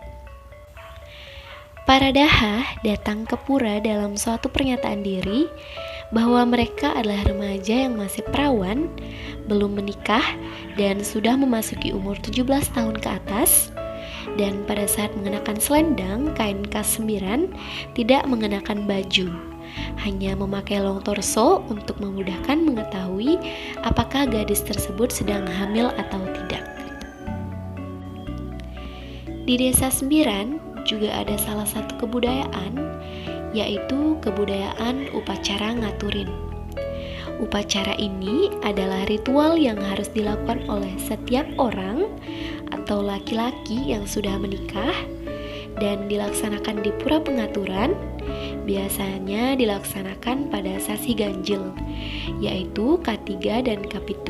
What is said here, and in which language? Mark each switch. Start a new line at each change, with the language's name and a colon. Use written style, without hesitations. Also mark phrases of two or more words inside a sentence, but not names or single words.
Indonesian: Para daha datang ke pura dalam suatu pernyataan diri bahwa mereka adalah remaja yang masih perawan, belum menikah, dan sudah memasuki umur 17 tahun ke atas, dan pada saat mengenakan selendang kain K9 tidak mengenakan baju, hanya memakai
English: long torso
Indonesian: untuk memudahkan mengetahui apakah gadis tersebut sedang hamil atau tidak. Di Desa Sembiran juga ada salah satu kebudayaan, yaitu kebudayaan upacara ngaturin. Upacara ini adalah ritual yang harus dilakukan oleh setiap orang atau laki-laki yang sudah menikah dan dilaksanakan di Pura Pengaturan. Biasanya dilaksanakan pada sasi ganjil, yaitu K3 dan K7.